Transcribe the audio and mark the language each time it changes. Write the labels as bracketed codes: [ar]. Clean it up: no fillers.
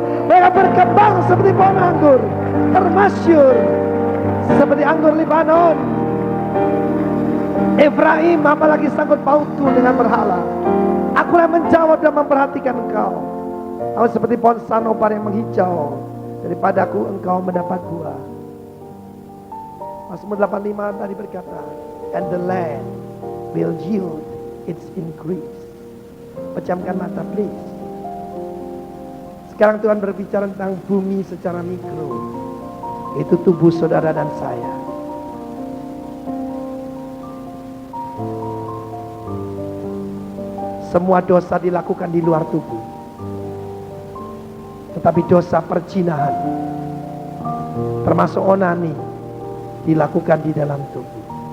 [id] Mereka berkembang seperti pohon anggur, termasyur seperti anggur Libanon. Efraim apalagi sangkut pautku dengan berhala. Akulah menjawab dan memperhatikan engkau. Aku seperti pohon sanobar yang menghijau. Daripadaku engkau mendapat buah. Mazmur 85 tadi berkata, [en] and the land will yield its increase. [id] Pejamkan mata [en] please. [id] Sekarang Tuhan berbicara tentang bumi secara mikro. Itu tubuh saudara dan saya. Semua dosa dilakukan di luar tubuh, tetapi dosa perzinahan, termasuk onani, dilakukan di dalam tubuh.